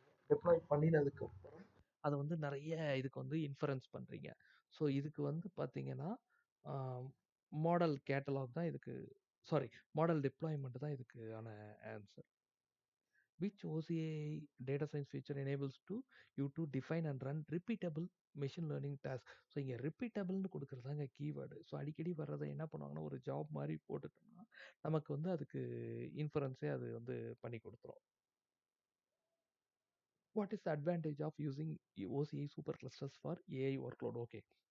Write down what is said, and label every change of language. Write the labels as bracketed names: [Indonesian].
[Tamil] Deploy பண்ணினதுக்கு அப்புறம் அத வந்து நெறைய இதுக்கு வந்து இன்ஃபரன்ஸ் பண்றீங்க. ஸோ இதுக்கு வந்து பார்த்தீங்கன்னா, ஆ மாடல் கேட்டலாக் தான் இதுக்கு சாரி மாடல் டிப்ளாய்மென்ட் தான் இதுக்கான answer. [English] Which OCA data science feature enables you to define and run repeatable machine learning task. [Tamil] So இங்கே ரிப்பீட்டபிள்னு கொடுக்குறதாங்க கீவேர்டு. ஸோ அடிக்கடி வர்றதை என்ன பண்ணுவாங்கன்னா, ஒரு ஜாப் மாதிரி போட்டுட்டோம்னா, நமக்கு வந்து அதுக்கு இன்ஃபரன்ஸே அது வந்து பண்ணி கொடுத்துரும். [English] What is the advantage of using OCI super clusters for AI workload? Okay.